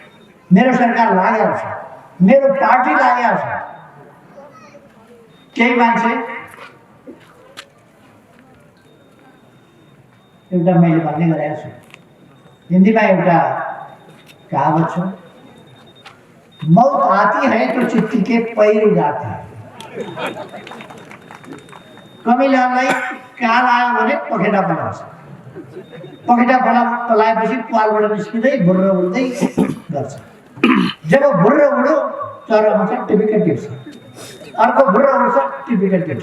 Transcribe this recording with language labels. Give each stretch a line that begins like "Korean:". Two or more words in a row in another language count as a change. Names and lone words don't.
Nepali: मेरो सरकार लागेको छ, मेरो पार्टी लागेको छ। केही मान्छे एउटा मैले भन्ने गरेको छु, हिन्दीमा एउटा कहावत छ,
Hindi: मौत आती है तो चिट्ठी के पैर जाते हैं।
Nepali: कमिलालाई काल आयो भने पखेटा पलाउँछ। पखेटा पलाएपछि पालबाट निस्किँदै भुर्र उड्दै गर्छ। जब भुर्र उड्यो चरा आउँछ, टिपिका टिप्छ, अर्को भुर्र उड्छ, टिपिका टिप्छ।